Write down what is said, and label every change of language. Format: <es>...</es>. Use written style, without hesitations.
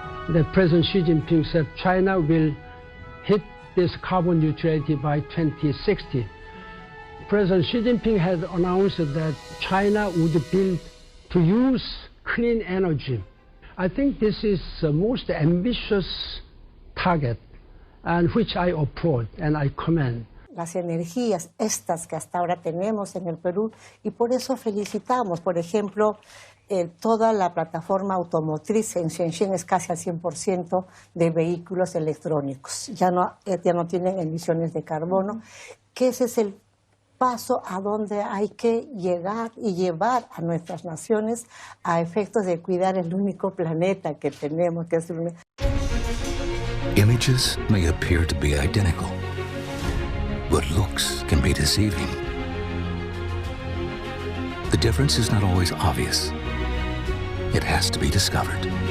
<en>The President Xi Jinping said China will hit this carbon neutrality by 2060. President Xi Jinping has announced that China would build to use clean energy. I think this is the most ambitious target, and which I applaud and I commend.</en> <es>Las energías estas que hasta ahora tenemos en el Perú, y por eso felicitamos, por ejemplo, toda la plataforma automotriz en Shenzhen es casi al 100% de vehículos electrónicos. Ya no tienen emisiones de carbono, que ese es el paso a donde hay que llegar y llevar a nuestras naciones a efectos de cuidar el único planeta que tenemos, que es el...</es> <en>Images may appear to be identical, but looks can be deceiving. The difference is not always obvious. It has to be discovered.</en>